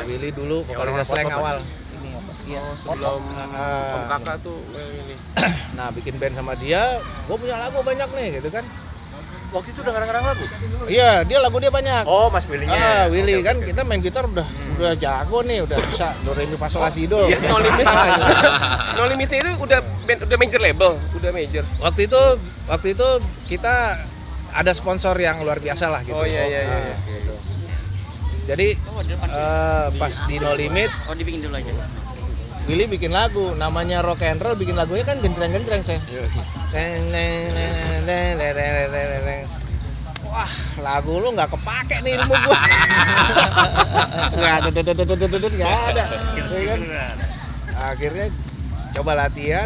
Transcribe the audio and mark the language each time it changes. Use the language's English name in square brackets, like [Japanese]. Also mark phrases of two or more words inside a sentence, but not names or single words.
[Indonesian] Well Willy dulu, vokalisnya Slang awal. Sebelum Om Kakak tuh ini. Nah, bikin band sama dia, gue punya lagu banyak nih gitu kan. Waktu itu udah ngarang-ngarang lagu? Iya, lagu dia banyak. Oh, Mas Willy-nya. Willy kan kita main gitar udah jago nih, udah bisa do re mi fa sol la si do. No Limits. No Limits itu udah [English] major label, [Indonesian] udah major. Waktu itu kita ada sponsor yang luar biasa lah gitu. Oh iya. Gitu. Jadi pas di No Limit, dibikin dulu aja. Willy bikin lagu, namanya rock and roll, bikin lagunya kan gentreng-gentreng saya. Wah, lagu lu nggak kepake nih ilmu gua. Nggak ada. Akhirnya coba latihan.